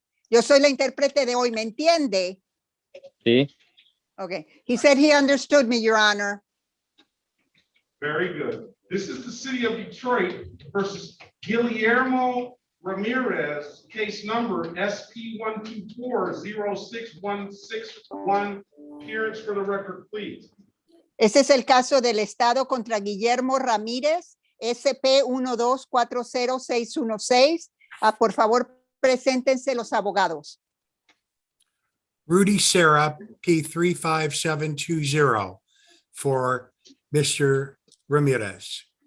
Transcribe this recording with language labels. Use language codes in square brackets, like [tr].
[es] Yo soy la intérprete de hoy, ¿me entiende? sí, [en] Okay, he said he understood me, Your Honor. Very good. This is the city of Detroit versus Guillermo Ramirez, case number SP124-06161. Appearance for the record, please. [es] Ese es el caso del Estado contra Guillermo Ramírez, SP 1240616. Por favor, preséntense los abogados. [en] Rudy Serra, P35720 for Mr. Ramirez.